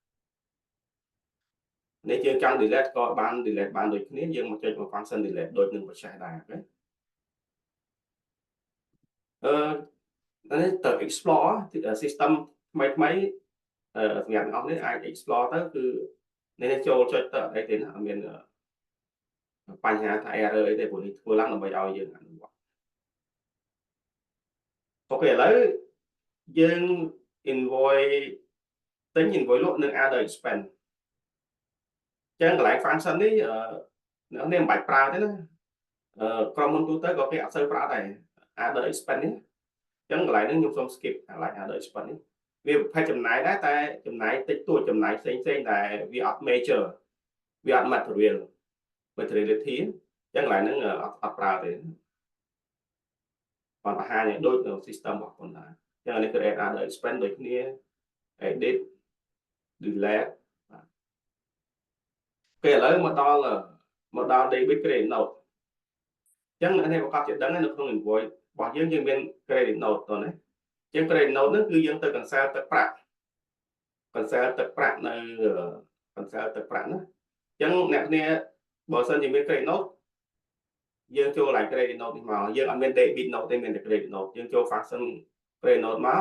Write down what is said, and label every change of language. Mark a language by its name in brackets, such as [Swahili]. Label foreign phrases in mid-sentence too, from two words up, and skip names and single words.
[Khmer] នេះយើងចង់ delete ក៏បាន delete បានដូចគ្នាយើងមកចុចមក [English] function delete [Khmer] ដូចនឹង process ដែរអូខេនេះទៅ [English] explore system [Khmer] ថ្មីសម្រាប់អ្នកនរនេះអាច explore ទៅគឺនេះចូលចុចទៅអីទេណាអត់មានបញ្ហាថា error អីទេព្រោះនេះធ្វើឡើងដើម្បីឲ្យយើងអនុវត្ត អូខេឥឡូវយើង invoice ទិញ invoice លក់និង [English] other expense [Khmer] ចឹងកន្លែង function នេះអ្នកនេះមិនបាច់ប្រើទេណាក្រុមហ៊ុនទូទៅក៏គេអត់សូវប្រើដែរ [English] other expense [Khmer] នេះចឹងកន្លែងនេះខ្ញុំសូម skip កន្លែង [English] other expense [Khmer] នេះវាប្រភេទចំណាយដែរតែចំណាយតិចតួចចំណាយផ្សេងដែលវាអត់ major វាអត់ materiality ចឹងកន្លែងហ្នឹងអត់ប្រើទេ គាត់បង្ហាញឲ្យដូចនៅ system របស់ខ្លួនដែរចឹងនេះគឺ [English] add other expense [Khmer] ដូចគ្នា [English] edit delete [Khmer] ពេលឥឡូវមកដល់ [English] debit credit note [Khmer] ចឹងអ្នកនេះប្រកាសជាដឹងនៅក្នុង invoice របស់យើងមាន [English] credit note [Khmer] តើណាចឹង [English] credit note [Khmer] ហ្នឹងគឺយើងទៅ cancel ទឹកប្រាក់ cancel ទឹកប្រាក់នៅ cancel ទឹកប្រាក់ណាចឹងអ្នកគ្នាបើសិនជាមាន [English] credit note [Khmer] យើងចូលឡើង [English] credit note [Khmer] នេះមកយើងអត់មាន [English] debit note [Khmer] ទេមានតែ [English] credit note [Khmer] យើងចូល [English] function credit note [Khmer] មក